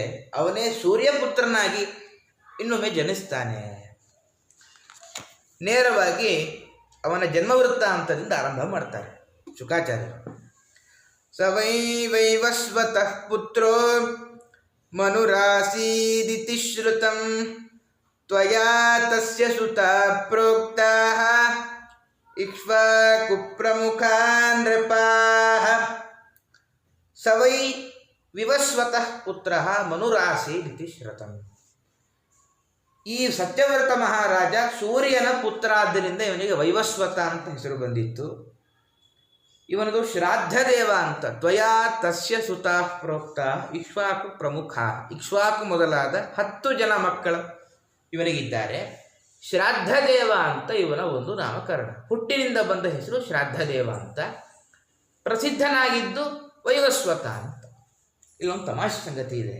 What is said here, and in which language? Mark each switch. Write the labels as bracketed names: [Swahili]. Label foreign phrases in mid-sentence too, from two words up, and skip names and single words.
[Kannada] ಅವನೇ ಸೂರ್ಯಪುತ್ರನಾಗಿ ಇನ್ನೊಮ್ಮೆ ಜನಿಸ್ತಾನೆ. ನೇರವಾಗಿ ಅವನ ಜನ್ಮವೃತ್ತಾಂತದಿಂದ ಆರಂಭ ಮಾಡ್ತಾರೆ ಶುಕಾಚಾರ್ಯರು. [Sanskrit] ಸ ವೈ ವೈವಸ್ವತಃ ಪುತ್ರೋ ಮನುರಾಸೀದಿತಿ ಶ್ರುತಂ ತ್ವಯಾ ತಸ್ಯ ಸುತಾ ಪ್ರೋಕ್ತಾಃ ಇಕ್ಷ್ವಾಕು ಪ್ರಮುಖಾ ನೃಪಾಃ. ಸ ವೈ ವಿವಸ್ವತಃ ಪುತ್ರಃ ಮನುರಾಸೀದಿತಿ ಶ್ರುತಂ. [Kannada] ಈ ಸತ್ಯವ್ರತ ಮಹಾರಾಜ ಸೂರ್ಯನ ಪುತ್ರ ಆದ್ದರಿಂದ ಇವನಿಗೆ ವೈವಸ್ವತ ಅಂತ ಹೆಸರು ಬಂದಿತ್ತು. ಇವನದು ಶ್ರಾದ್ದದೇವ ಅಂತ. [Sanskrit] ತ್ವಯಾ ತಸ್ಯ ಸುತಾ ಪ್ರೋಕ್ತ ಇಕ್ಷ್ವಾಕು ಪ್ರಮುಖ. [Kannada] ಇಕ್ಷ್ವಾಕು ಮೊದಲಾದ 10 ಜನ ಮಕ್ಕಳು ಇವನಿಗಿದ್ದಾರೆ. ಶ್ರಾದ್ದದೇವ ಅಂತ ಇವನ ಒಂದು ನಾಮಕರಣ. ಹುಟ್ಟಿನಿಂದ ಬಂದ ಹೆಸರು ಶ್ರಾದ್ದದೇವ ಅಂತ. ಪ್ರಸಿದ್ಧನಾಗಿದ್ದು ವೈವಸ್ವತ ಅಂತ. ಇಲ್ಲೊಂದು ತಮಾಷೆ ಸಂಗತಿ ಇದೆ.